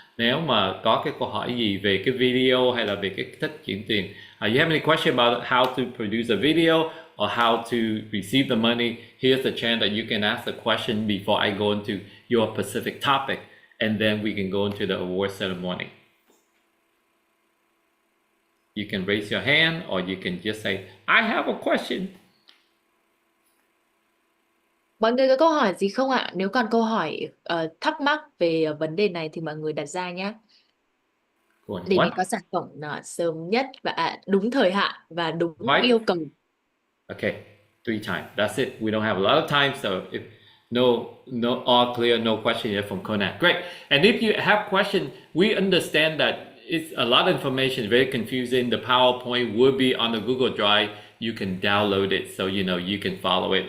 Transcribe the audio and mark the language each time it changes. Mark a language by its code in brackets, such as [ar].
[vi] Nếu mà có cái câu hỏi gì về cái video hay là về cái cách chuyển tiền, [en] you have any question about how to produce a video or how to receive the money, here's a chance that you can ask a question before I go into your specific topic, and then we can go into the award ceremony. You can raise your hand or you can just say, I have a question. [vi] Mọi người có câu hỏi gì không ạ? Nếu còn câu hỏi thắc mắc về vấn đề này thì mọi người đặt ra nhé. [en] Going [vi] Để mình [en] what? [vi] có sản phẩm sớm nhất và đúng thời hạn và đúng [en] Right. [vi] yêu cầu. [en] Okay, 3 times. That's it. We don't have a lot of time, so if no all clear, no question yet from Conan. Great. And if you have questions, we understand that it's a lot of information, very confusing. The PowerPoint will be on the Google Drive. You can download it, so you can follow it.